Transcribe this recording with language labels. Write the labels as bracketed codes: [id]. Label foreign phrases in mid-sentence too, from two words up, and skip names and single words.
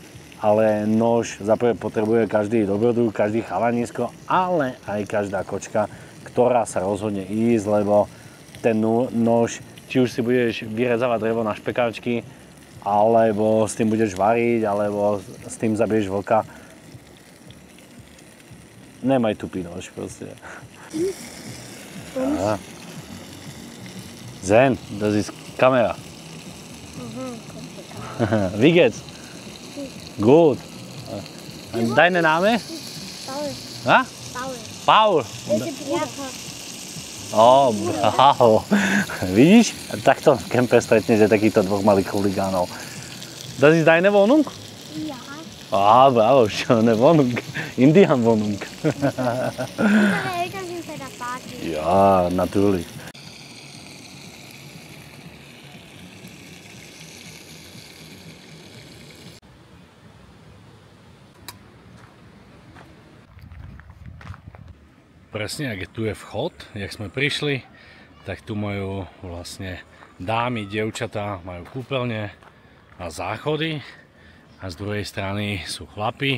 [sk] Ale nož zaprvé potrebuje každý dobrodruh, každý chalanisko, ale aj každá kočka, ktorá sa rozhodne ísť, lebo ten nož, či už si budeš vyrezávať drevo na špekáčky, alebo s tým budeš variť, alebo s tým zabiješ vlka. Nemaj tupý nož proste. [de] Zen, das ist Kamera. Wie geht's? Gut. Und deine Name? Paul. Ha? Paul. Paul. Paul. Bravo. [sk] Vidíš? Takto v kempe stretneš takýchto dvoch malých chuligánov. [de] Das ist deine Wohnung? Ja. Bravo, schöne Wohnung. Indian-Wohnung. Unsere Eltern sind bei der Party. Ja, natürlich. [sk] Presne, ak tu je vchod, jak sme prišli, tak tu majú vlastne dámy, dievčatá, majú kúpeľne a záchody a z druhej strany sú chlapi.